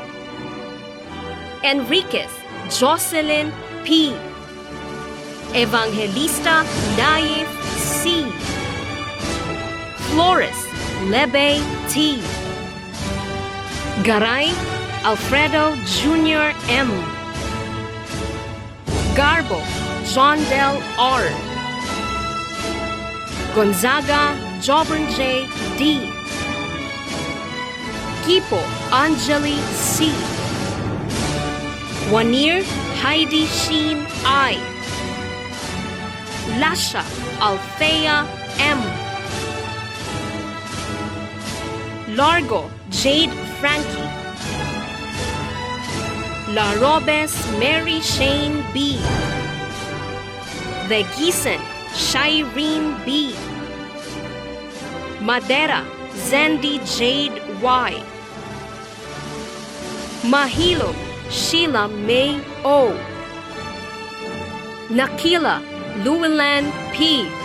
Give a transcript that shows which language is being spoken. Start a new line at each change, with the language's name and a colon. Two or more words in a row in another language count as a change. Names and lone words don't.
English: Enriquez Jocelyn P. Evangelista Naif C. Flores Lebe T. Garay Alfredo Jr. M. Garbo John Del R. Gonzaga Jobern J. D. Kipo Anjali C. Wanir Heidi Sheen I. Lasha Althea M. Largo Jade Frankie. La Robes Mary Shane B. The Gieson Shireen B. Madera Zendi Jade Y. Mahilo Sheila May O. Nakila Llewellyn P.